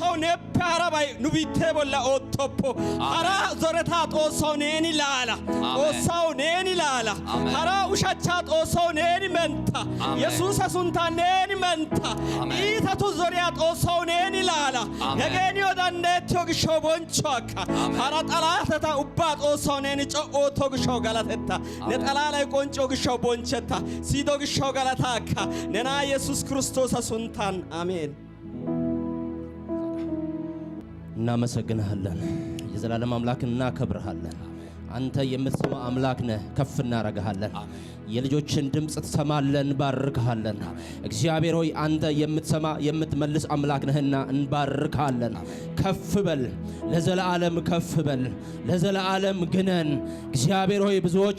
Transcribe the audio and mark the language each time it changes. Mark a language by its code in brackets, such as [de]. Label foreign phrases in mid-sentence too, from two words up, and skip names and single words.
[wal] ነፓራ ኑቢቴ ቦላ ኦቶፖ ሐራ ዞረታ ጦሶው ኔኒ ላላ ጦሶው ኔኒ ላላ ሐራ ውሻቻ ጦሶው ኔኒ መንታ ኢየሱስ ሱንታ ኔኒ መንታ ኢታቱ ዞሪያ ጦሶው ኔኒ ላላ የገኒ ወዳንዴት ዮግሾ ቦንቾካ ሐራ ጠላተታ ኡባ ጦሶው ኔኒ ጮኦ ቶግሾ ገላተታ ነጠላላይ ቆንጮ ግሾ ቦንቸታ ሲዶ ግሾ ገላታካ ነና ኢየሱስ ክርስቶስ ሱንታን አሜን። [am] እናመሰግንሃለን የዘላለም አምላክ እናከብርሃለን። አንተ የምትሰማ አምላክ ነህ፣ ከፍ እናረጋሃለን። የልጆችን ድምጽ ትሰማለን፣ እንባርክሃለን። እግዚአብሔር ሆይ አንተ የምትሰማ የምትመልስ አምላክ ነህና እንባርክሃለን። ከፍ በል ለዘላለም፣ ከፍ በል ለዘላለም ግነን። እግዚአብሔር ሆይ ብዙዎች